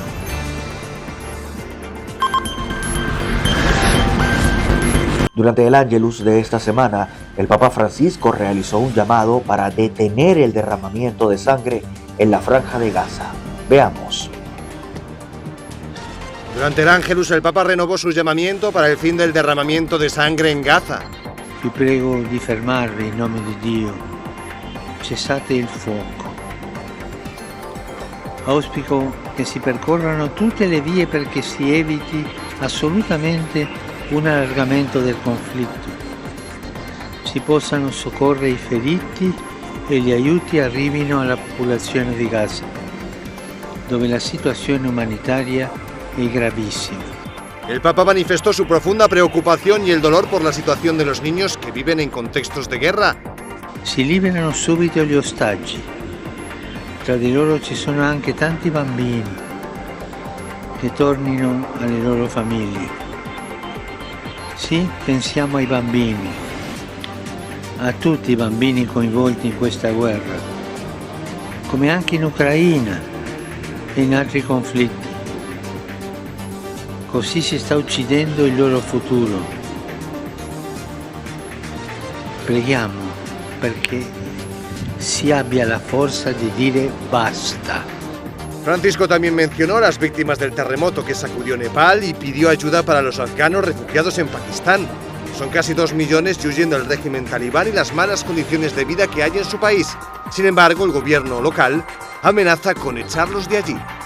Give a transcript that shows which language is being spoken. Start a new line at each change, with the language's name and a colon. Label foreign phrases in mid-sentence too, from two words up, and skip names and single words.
Spanish: Durante el Ángelus de esta semana, el Papa Francisco realizó un llamado para detener el derramamiento de sangre en la Franja de Gaza. Veamos. Durante el Ángelus, el Papa renovó su llamamiento para el fin del derramamiento de sangre en Gaza.
Italian: Vi prego di fermarvi in nome di Dio. Cessate il fuoco. Auspico che si percorrano tutte le vie perché si eviti assolutamente un allargamento del conflitto. Si possano soccorrere i feriti e gli aiuti arrivino alla popolazione di Gaza, dove la situazione umanitaria è gravissima.
Spanish: El Papa manifestó su profunda preoccupazione y el dolor por la situación de los niños que viven en contextos de guerra.
Italian: Si liberano subito gli ostaggi. Tra di loro ci sono anche tanti bambini che tornino alle loro famiglie. Sì, pensiamo ai bambini, a tutti i bambini coinvolti in questa guerra, come anche in Ucraina e in altri conflitti. Così si sta uccidendo il loro futuro. Preghiamo perché si abbia la forza di dire basta.
Spanish: Francisco también mencionó a las víctimas del terremoto que sacudió Nepal y pidió ayuda para los afganos refugiados en Pakistán. Son casi 2 millones y huyendo del régimen talibán y las malas condiciones de vida que hay en su país. Sin embargo, el gobierno local amenaza con echarlos de allí.